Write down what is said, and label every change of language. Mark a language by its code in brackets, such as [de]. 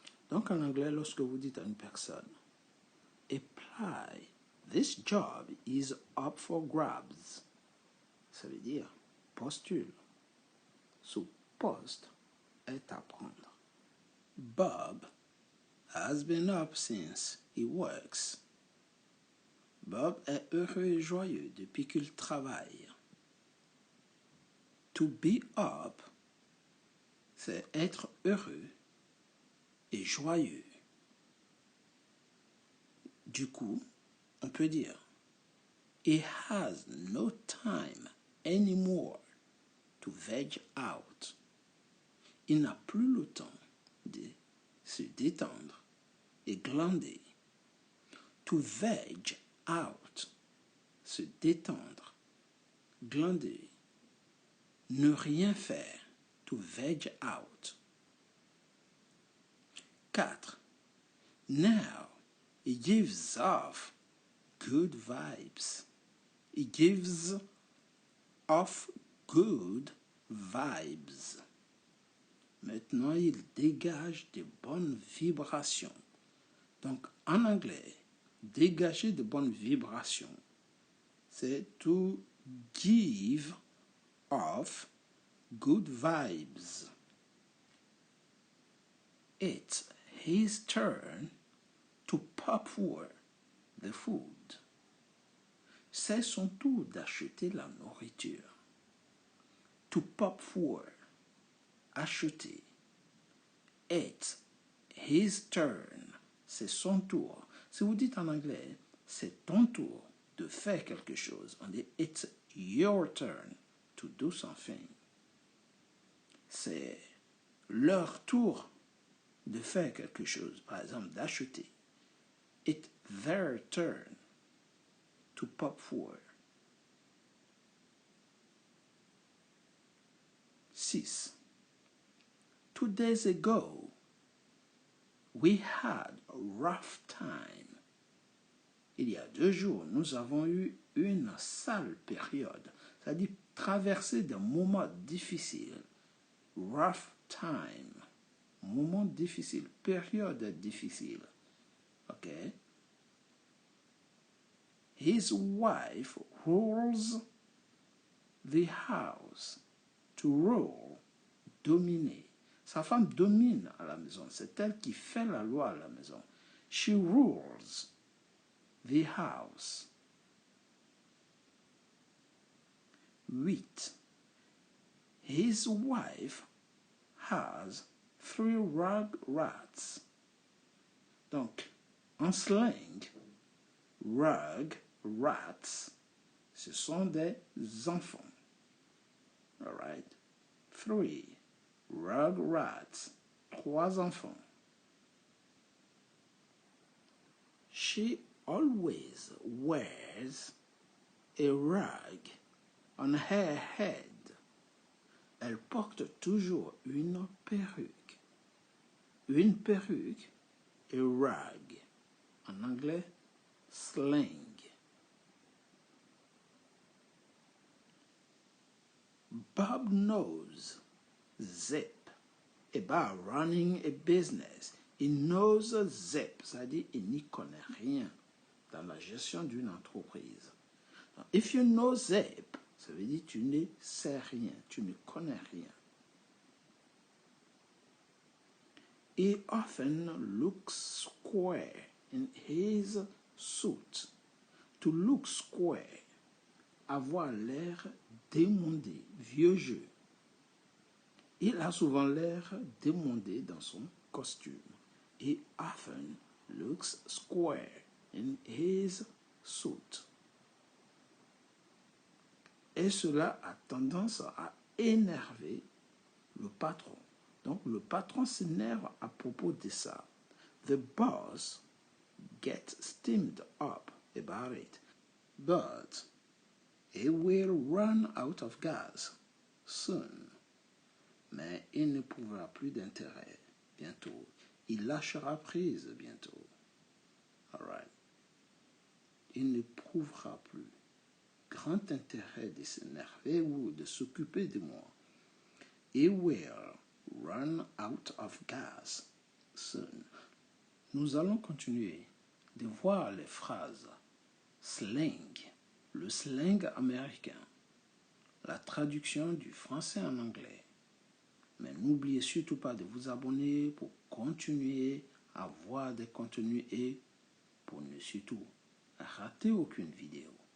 [fr] Donc en anglais, lorsque vous dites à une personne, [en] apply, this job is up for grabs, [fr] ça veut dire postule. Ce poste est à prendre. [en] Bob has been up since he works. [fr] Bob est heureux et joyeux depuis qu'il travaille. [en] To be up, [fr] c'est être heureux et joyeux. Du coup, on peut dire, [en] he has no time anymore to veg out. [fr] Il n'a plus le temps de se détendre et glander. [en] To veg out, [fr] se détendre, glander, ne rien faire, to veg out. 4. [en] Now, he gives off good vibes. He gives off good vibes. [fr] Maintenant, il dégage de bonnes vibrations. Donc, en anglais, dégager de bonnes vibrations, c'est [en] to give off good vibes. It's his turn to pop for the food. [fr] C'est son tour d'acheter la nourriture. [en] To pop for, acheter. It's his turn, [fr] c'est son tour. Si vous dites en anglais, c'est ton tour de faire quelque chose, on dit [en] it's your turn to do something. [fr] C'est leur tour de faire quelque chose, par exemple d'acheter. [en] It's their turn to pop for. 6. 2 days ago, we had a rough time. [fr] Il y a 2 jours, nous avons eu une sale période, c'est-à-dire traverser des moments difficiles. Rough time, moment difficile, période difficile. Ok? [en] His wife rules the house. To rule, dominer. [fr] Sa femme domine à la maison. C'est elle qui fait la loi à la maison. [en] She rules the house. 8. His wife has 3 rug rats. [fr] Donc, en slang, rug rats, ce sont des enfants. [en] All right? 3 rug rats, 3 enfants. She always wears a rug on her head. [fr] Elle porte toujours une perruque. Une perruque, a rug. En anglais, slang. [en] Bob knows zip about running a business. [fr] Il [en] knows zip, [fr] c'est-à-dire il n'y connaît rien dans la gestion d'une entreprise. Donc, [en] if you know zip, [fr] ça veut dire tu ne sais rien, tu ne connais rien. [en] He often looks square in his suit. To look square, [fr] avoir l'air démodé, vieux jeu. Il a souvent l'air démodé dans son costume. [en] He often looks square in his suit. [fr] Et cela a tendance à énerver le patron. Donc le patron s'énerve à propos de ça. [en] The boss gets steamed up about it. But he will run out of gas soon. [fr] Mais il ne trouvera plus d'intérêt bientôt. il lâchera prise bientôt. All right. Il n'éprouvera plus grand intérêt de s'énerver ou de s'occuper de moi. [en] He will run out of gas soon. [fr] Nous allons continuer de voir les phrases slang, le slang américain, la traduction du français en anglais. Mais n'oubliez surtout pas de vous abonner pour continuer à voir des contenus et pour ne surtout rater aucune vidéo.